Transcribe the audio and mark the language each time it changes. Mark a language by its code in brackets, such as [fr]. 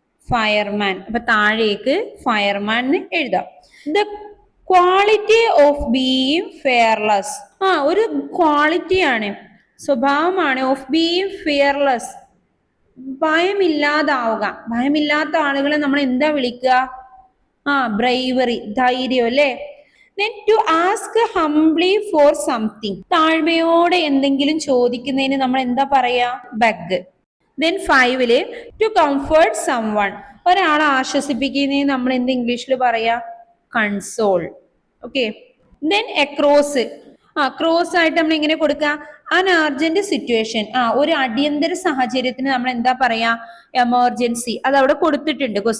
[ml] Fireman. അപ്പൊ താഴേക്ക് fireman എന്ന് എഴുതാം. [en] The quality of being fearless. [ml] ഒരു ക്വാളിറ്റിയാണ്, സ്വഭാവമാണ്. [en] of being fearless, [ml] ഭയമില്ലാതാവുക. ഭയമില്ലാത്ത ആളുകളെ നമ്മൾ എന്താ വിളിക്കുക? ബ്രൈവറി, ധൈര്യം അല്ലേ? [en] Then to ask humbly for something. [ml] താഴ്മയോടെ എന്തെങ്കിലും ചോദിക്കുന്നതിന് നമ്മൾ എന്താ പറയാ? [en] Bug. Then 5 to comfort someone. [ml] ഒരാളെ ആശ്വസിപ്പിക്കുന്നതിന് നമ്മൾ എന്ത് ഇംഗ്ലീഷിൽ പറയാ? Console. Okay. [en] Then across. [ml] Cross ആയിട്ട് നമ്മൾ എങ്ങനെ കൊടുക്കുക? [en] An urgent situation. [ml] ഒരു അടിയന്തര സാഹചര്യത്തിന് നമ്മൾ എന്താ പറയാ? എമർജൻസി. അത് അവിടെ കൊടുത്തിട്ടുണ്ട്.